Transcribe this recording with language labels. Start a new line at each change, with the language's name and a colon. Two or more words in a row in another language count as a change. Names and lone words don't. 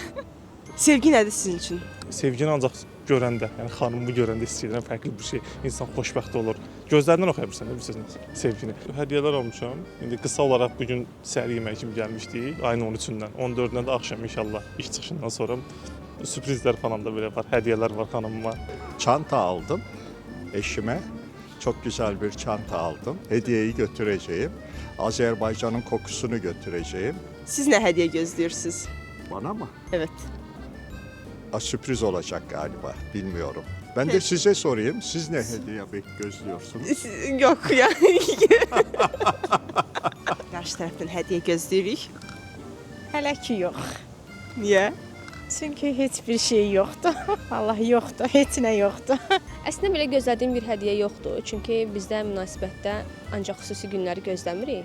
Azerbaijani: Sevgi nədir sizin üçün? Sevgini ancaq görəndə, yəni xanımı görəndə istəyirəm fərqli bir şey. İnsan xoşbəxt olur. Gözlərindən oxuya bilirsən də bilirsiniz sevgini. Hədiyyələr almışam. İndi qısa olaraq bu gün səhər yeməyi kimi gəlmişdik. Ayın 13-dən, 14-dən də axşam inşallah iş çıxışından sonra sürprizlər falan da böyle var. Hədiyyələr var xanımıma.
Turkish: Çanta aldım eşime. Çok güzel bir çanta aldım. Hediyeyi götüreceğim. Azerbaycan'ın kokusunu götüreceğim.
Azerbaijani: Siz nə hədiyyə gözləyirsiniz?
Turkish: Bana mı? Evet. Sürpriz olacak galiba. Bilmiyorum. Ben de size sorayım. Siz ne hediye gözlüyorsunuz?
Azerbaijani: Yox ya. Qarşı tərəfdən hədiyyə gözləyirik. Hələ ki yox. Niyə? Çünki heç bir şey yoxdur. Vallahi yoxdur, heç nə yoxdur. Əslində belə gözlədiyim bir hədiyyə yoxdur. Çünki bizdə münasibətdə ancaq xüsusi günləri gözləmirik.